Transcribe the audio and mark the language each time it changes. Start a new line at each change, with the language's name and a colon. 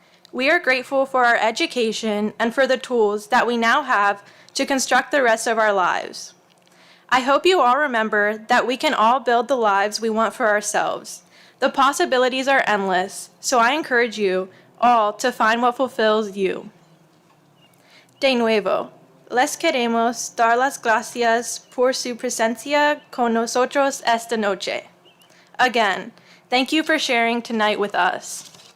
English: We are grateful for our education and for the tools that we now have to construct the rest of our lives. I hope you all remember that we can all build the lives we want for ourselves, The possibilities are endless, so I encourage you all to find what fulfills you.
Spanish: De nuevo, les queremos dar las gracias por su presencia con nosotros esta noche.
English: Again, thank you for sharing tonight with us.